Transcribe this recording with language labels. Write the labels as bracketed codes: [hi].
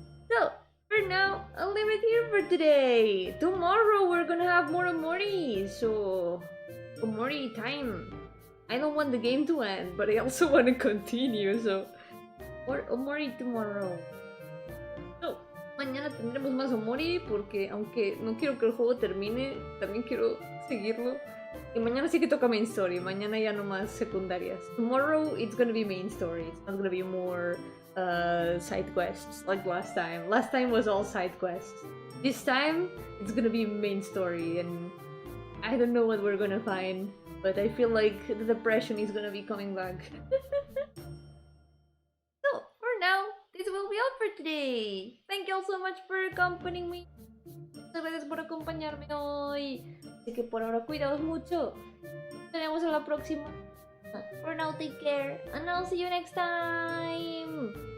[en] So, for now, I'll leave it here for today. Tomorrow we're gonna have more Omori, so Omori time. I don't want the game to end, but I also want to continue, so more Omori tomorrow. [es] So, mañana tendremos más Omori porque aunque no quiero que el juego termine, también quiero seguirlo. Y mañana sí que toca main story, mañana ya no más secundarias. [en] Tomorrow it's gonna be main story, it's not gonna be more side quests like last time. Last time was all side quests. This time it's gonna be main story and I don't know what we're gonna find, but I feel like the depression is gonna be coming back. So, for now, this will be all for today. Thank you all so much for accompanying me. [es] Muchas gracias por acompañarme hoy. Así que por ahora cuidaos mucho. Nos vemos en la próxima. [en] For now, take care. And I'll see you next time.